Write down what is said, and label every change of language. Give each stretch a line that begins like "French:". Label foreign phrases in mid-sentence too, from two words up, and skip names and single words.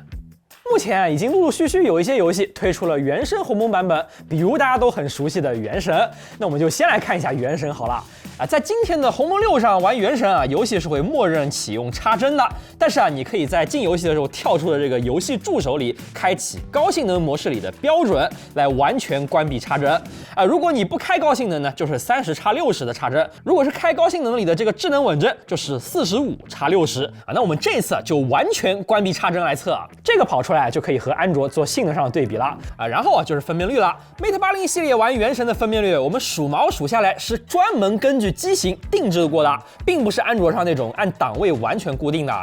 Chinese: 目前已經陸陸續續有一些遊戲推出了原生鴻蒙版本，比如大家都很熟悉的《原神》。那我們就先來看一下《原神》好了。在今天的鴻蒙6上玩《原神》啊，遊戲是會默認啟用插帧的，但是啊，你可以在進遊戲的時候跳出的這個遊戲助手裡，開啟高性能模式裡的標準，來完全關閉插帧。如果你不開高性能呢，就是30x60的插帧；如果是開高性能裡的這個智能穩帧，就是45x60啊。那我們這次就完全關閉插帧來測啊，這個跑出來就可以和安卓做性能上的對比了啊。然後就是分辨率了。Mate 80系列玩《原神》的分辨率，我們數毛數下來是專門根据機型定制過的，並不是安卓上那種按檔位完全固定的。